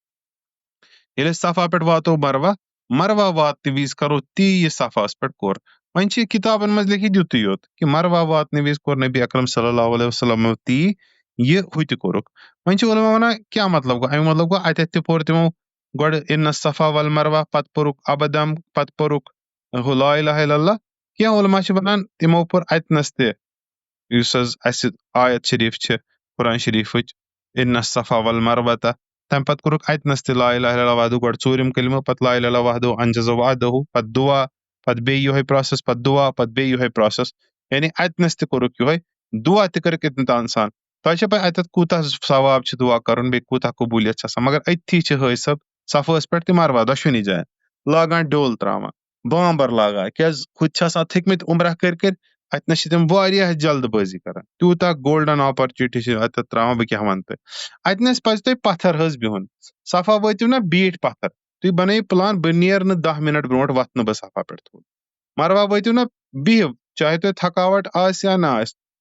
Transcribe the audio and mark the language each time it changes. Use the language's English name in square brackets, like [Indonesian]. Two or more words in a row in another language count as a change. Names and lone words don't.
[Kashmiri] ییٚلہِ أسۍ صفا پٮ۪ٹھ واتو مروہ مروہ واتنہٕ وِزِ کرو تی یہِ صفاہس پٮ۪ٹھ کوٚر وۄنۍ چھِ کِتابن منٛز لیکھِتھ یُتُے یوت کہِ مروہ واتنہٕ وِزِ کوٚر نبی اکرم [Arabic] صلی اللہ علیہ وسلم [Kashmiri] تی یہِ ہُہ تہِ کوٚرُکھ وۄنۍ چھِ علما ونان کیاہ مطلب گوٚو امیُک مطلب گوٚو اتٮ۪تھ تہِ پوٚر تِمو گۄڈٕ [Arabic] اِن صفا [Kashmiri] والمروہ پتہٕ پوٚرُکھ ابدم پتہٕ پوٚرُکھ ہُہ [Arabic] لا الہ الا اللہ [Kashmiri] کینٛہہ علما چھِ ونان تِمو پوٚر اتنس تہِ یُس حظ اسہِ آیت شریٖف چھِ قرآن شریٖفٕچ [Arabic] اِن صفا والمروہ [Kashmiri] تمہِ پتہٕ کوٚرُکھ اتنس تہِ [Arabic] لا الہ الا اللہ وحدہ [Kashmiri] گۄڈٕ ژوٗرِم کلمہٕ پتہٕ [Arabic] لا الہ الا اللہ وحدہ انجز وعدہ [Kashmiri] پتہٕ دُعا پتہٕ بیٚیہِ یِہوے پروسیس پتہٕ دُعا پتہٕ بیٚیہِ یِہوے پروسیس یعنی اتنس تہِ کوٚرُکھ یِہوے دُعا تہِ کٔرِکھ اطمینان سان تۄہہِ چھا پاے اتٮ۪تھ کوٗتاہ ثواب چھُ دُعا کرُن بیٚیہِ کوٗتاہ قبوٗلیت چھِ آسان مگر أتھی چھِ حٲج صٲب صفاہس پٮ۪ٹھ تہِ مروہ دۄشوٕنی جاین لاگان ڈول تراوان بامبر لاگان کیازِ ہُہ تہِ چھِ آسان تھٔکمٕتۍ عمرہ کٔرۍ اتنس چھِ تِم واریاہ جلد بٲزی کران تیوٗتاہ [English] golden opportunity [Kashmiri] چھِ اتٮ۪تھ تراوان بہٕ کیاہ ونہٕ تۄہہِ اتنس پزِ تۄہہِ پتھر حظ بِہُن صفا وٲتِو نہ بیٖٹھۍ پتھر تُہۍ بنٲیِو پلان بہٕ نیرٕ نہٕ 10 منٹ برونٛٹھ وتھٕ نہٕ بہٕ صفا پٮ۪ٹھ تھوٚد مروہ وٲتِو نہ بِہِو چاہے تۄہہِ تھکاوٹ آسہِ یا نہ آسہِ